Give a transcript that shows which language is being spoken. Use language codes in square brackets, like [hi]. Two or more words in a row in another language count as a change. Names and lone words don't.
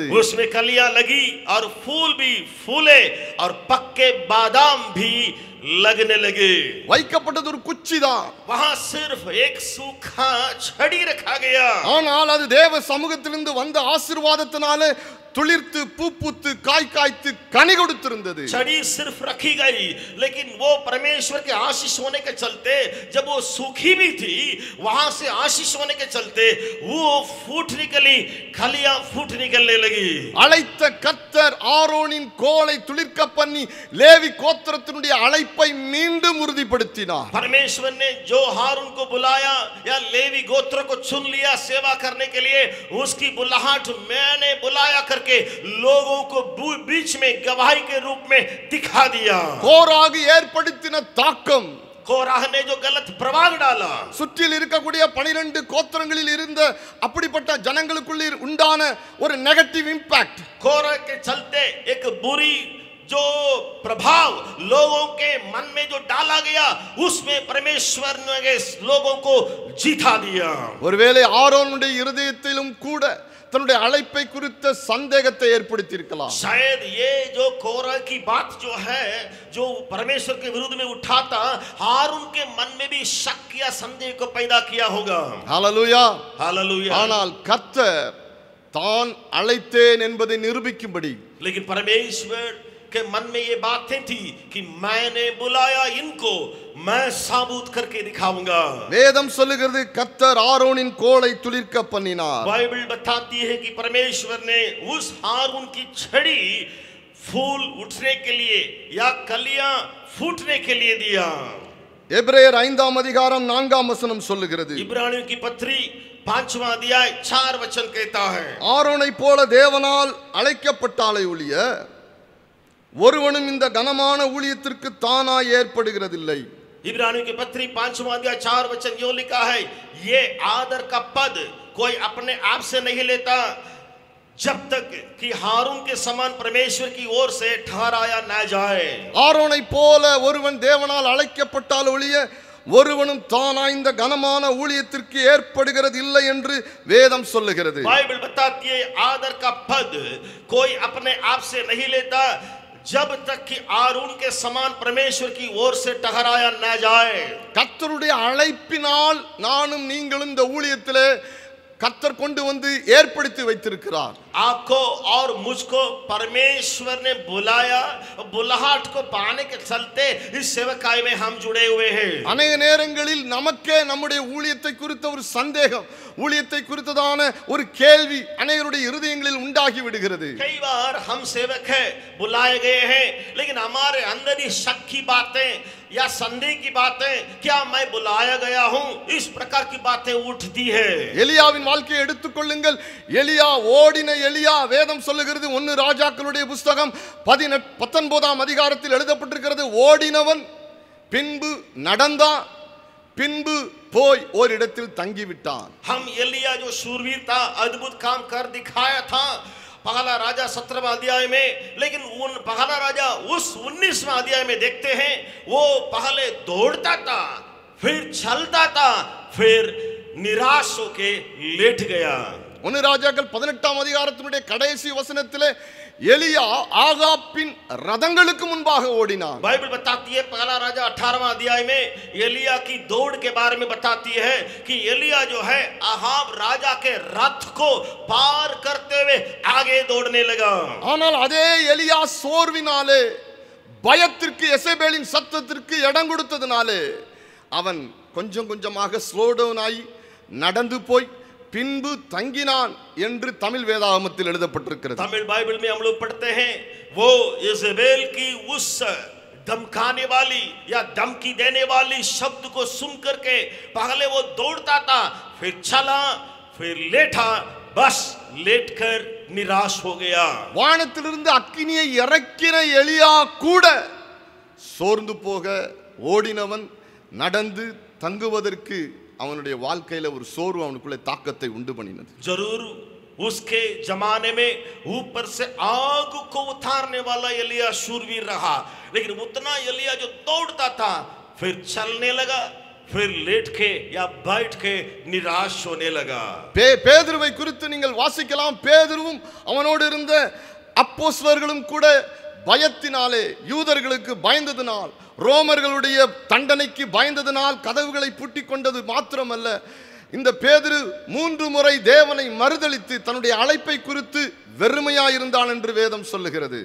[hi] उसमें कलियां लगी और फूल भी फूले और पक्के बादाम भी लगने लगे. [ta] வைக்கப்பட்டது ஒரு குச்சிதான். [hi] वहां सिर्फ एक सूखा छड़ी रखा गया. [ta] ஆனால் அது தேவ சமூகத்திலிருந்து வந்த ஆசீர்வாதத்தினாலே துளிர்த்து பூ பூத்து காய் காய்த்து கனி கொடுத்திருந்தது. [hi] छड़ी सिर्फ रखी गई, लेकिन वो परमेश्वर के आशीष होने के चलते जब वो सूखी भी थी, वहां से आशीष होने के चलते वो फूट निकली, कलियां फूट निकलने लगी. [ta] அழைத்த கர்த்தர் ஆரோனின் கோலை துளிர்க்க பண்ணி லேவி கோத்திரத்தினுடைய அழைப்பை மீண்டும் உறுதிப்படுத்தினார். [hi] परमेश्वर ने जो हारून को बुलाया या लेवी गोत्र को चुन लिया सेवा करने के लिए, उसकी बुलाहट मैंने बुलाया करके लोगों को बीच में गवाही के रूप में दिखा दिया. [ta] கோராகு ஏற்படுத்தின தாக்கம், [hi] कोराह ने जो गलत प्रभाव डाला, [ta] சுற்றில் இருக்கக்கூடிய 12 கோத்திரங்களில் இருந்த அப்படிப்பட்ட ஜனங்களுக்குள்ள உண்டான ஒரு [en] negative impact, [hi] कोरह के चलते एक बुरी जो प्रभाव लोगों के मन में जो डाला गया, उसमें परमेश्वर ने लोगों को जीता दिया. [ta] ஒருவேளை ஆரோனுடைய இருதயத்திலும் கூட தன்னுடைய அழைப்பை குறித்த சந்தேகத்தை ஏற்படுத்தி இருக்கலாம். [hi] शायद ये जो कोरह की बात जो है, जो परमेश्वर के विरुद्ध में उठाता, हारून के मन में भी शक या संदेह को पैदा किया होगा. [ta] ஹalleluya. [hi] हालेलुया. [ta] ஆனால் கர்த்தர் தான் அழைத்தேன் என்பதை நிரூபிக்கும்படி, [hi] लेकिन परमेश्वर के मन में ये बातें थी कि मैंने बुलाया इनको, मैं साबुत करके दिखाऊंगा. [ta] வேதம் சொல்லுகிறது கர்த்தர் ஆரோனின் கோலை துளிர்க்க பண்ணினார். [hi] बाइबल बताती है कि परमेश्वर ने उस हारून की छड़ी फूल उठने के लिए या कलियां फूटने के लिए दिया. [ta] எபிரேயர் 5ஆம் அதிகாரம் 4ஆம் வசனம் சொல்லுகிறது, [hi] इब्रानियों की पत्री 5वां अध्याय 4 वचन कहता है, [ta] ஆரோனை போல தேவனால் அழைக்கப்பட்டாலே ஒழிய ஒருவனும் இந்த கனமான ஊழியத்திற்கு தானாய் ஏற்படுகிறதில்லை. [hi] इब्रानियों की पत्री 5वां अध्याय 4 वचन यो लिखा है, ये आदर का पद कोई अपने आप से नहीं लेता, जब तक कि हारून के समान परमेश्वर की ओर से ठहराया न जाए. [ta] ஆரோனை போல ஒருவன் தேவனால் அழைக்கப்பட்டால் ஒழிய ஒருவனும் தானாய் இந்த கனமான ஊழியத்திற்கு ஏற்படுகிறது இல்லை என்று வேதம் சொல்லுகிறது. [hi] बाइबल बताती है आदर का पद कोई अपने आप से नहीं लेता जब तक कि आरून के समान परमेश्वर की ओर से टहराया न जाए. [ta] கர்த்தருடைய அழைப்பினால் நானும் நீங்களும் இந்த ஊழியத்திலே கர்த்தர் கொண்டு வந்து ஏற்படுத்தி வைத்திருக்கிறார். [hi] आपको और मुझको परमेश्वर ने बुलाया, बुलाहट को पाने के चलते इस सेवकाई में हम जुड़े हुए हैं. [ta] अनेक நேரங்களில் நமக்கே நம்முடைய ஊழியத்தை குறித்த ஒரு சந்தேகம், ஊழியத்தை குறித்ததான ஒரு கேள்வி அநேகருடைய இருதயங்களில் உண்டாகி விடுகிறது. [hi] कई बार हम सेवक हैं, बुलाए गए हैं, लेकिन हमारे अंदर ही शक की बातें या संदेह की बातें, क्या मैं बुलाया गया हूं, इस प्रकार की बातें उठती है. [ta] எலியாவின் வாழ்க்கையை எடுத்துக்கொள்ளுங்கள். எலியா ஓடின எலியா. வேதம் சொல்லுகிறது 1 ராஜாக்களுடைய புத்தகம் 19ஆம் அதிகாரத்தில் எழுதப்பட்டிருக்கிறது. ஓடினவன் பின்பு நடந்தான், பின்பு போய் ஒரு இடத்தில் தங்கிவிட்டான். [hi] हम एलिया जो शूरवीर था, अद्भुत काम कर दिखाया था पहला राजा 17वां अध्याय में, लेकिन उन पहला राजा उस 19वां अध्याय में देखते हैं वो पहले दौड़ता था, फिर चलता था, फिर निराश होके लेट गया. [ta] 1 ராஜாக்கள் 18ஆம் அதிகாரத்தினுடைய கடைசி வசனத்திலே எலியா ஆகாப்பின் ரதங்களுக்கு முன்பாக ஓடினான். [hi] बाइबल बताती है पहला राजा 18वां अध्याय में एलिया की दौड़ के बारे में बताती है कि एलिया जो है आहाब राजा के रथ को पार करते हुए आगे दौड़ने लगा. [ta] ஆனால் அதே எலியா சோர்வினாலே, பயத்திற்கு, எசேபேலின் சத்தத்திற்கு இடம் கொடுத்ததினாலே அவன் கொஞ்சம் கொஞ்சமாக [en] slow down [ta] ஆகி நடந்து போய் பின்பு தங்கினான் என்று தமிழ் வேதாகமத்தில் எழுதப்பட்டிருக்கிறது. [hi] तमिल बाइबल में हम लोग पढ़ते हैं वो इज़बेल की उस धमकाने वाली या धमकी देने वाली शब्द को सुन करके पहले वो दौड़ता था, फिर चला, फिर लेटा, बस लेटकर निराश हो गया. [ta] வானத்திலிருந்து அக்கினியை இறக்கின எலியா கூட சோர்ந்து போக ஓடினவன் நடந்து தங்குவதற்கு அவனுடைய வாழ்க்கையில ஒரு சோர்வு அவனுக்குள்ள தாக்கத்தை உண்டு பண்ணினது. [hi] जरूर उसके जमाने में ऊपर से आग को उतारने वाला एलिया शूरवीर रहा, लेकिन उतना एलिया जो दौड़ता था फिर चलने लगा, फिर लेट के या बैठ के निराश होने लगा. [ta] பேதுருவை குறித்து நீங்கள் வாசிக்கலாம். பேதுருவும் அவனோடு இருந்த அப்போஸ்தலர்களும் கூட பயத்தினாலே, யூதர்களுக்கு பயந்ததினால், ரோமர்களுடைய தண்டனைக்கு பயந்ததினால் கதவுகளை பூட்டிக் கொண்டது மாத்திரமல்ல, இந்த பேதுரு 3 முறை தேவனை மறுதலித்து தன்னுடைய அழைப்பை குறித்து வெறுமையாயிருந்தான் என்று வேதம் சொல்லுகிறது.